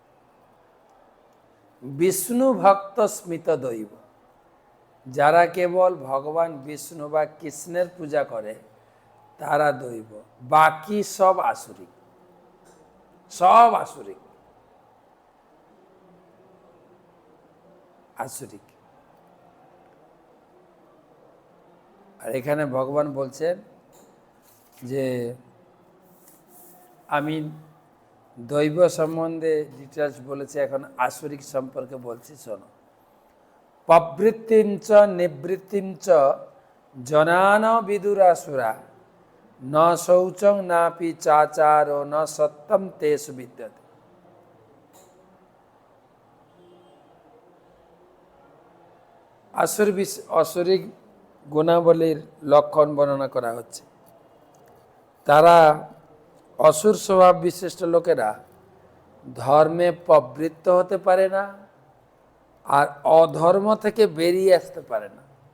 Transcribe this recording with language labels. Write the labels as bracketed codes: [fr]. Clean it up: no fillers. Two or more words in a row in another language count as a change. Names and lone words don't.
[bn] বিষ্ণু ভক্ত স্মিত দৈব, যারা কেবল ভগবান বিষ্ণু বা কৃষ্ণের পূজা করে তারা দৈব, বাকি সব আসুরিক, সব আসুরিক, আসুরিক। আর এখানে ভগবান বলছেন যে আমি দৈব সম্বন্ধে ডিটেলস বলেছি, এখন আসুরিক সম্পর্কে বলছি, শোনো। [sa] প্রবৃত্তিঞ্চ নিবৃত্তিঞ্চ জনান বিদুরাসুরা ন শৌচং নাপি চাচারো ন সত্যম তেষু বিদ্যতে। [bn] আসুরিক গুণাবলীর লক্ষণ বর্ণনা করা হচ্ছে। তারা অসুর স্বভাব বিশিষ্ট লোকেরা ধর্মে প্রবৃত্ত হতে পারে না, আর অধর্ম থেকে বেরিয়ে আসতে পারে না।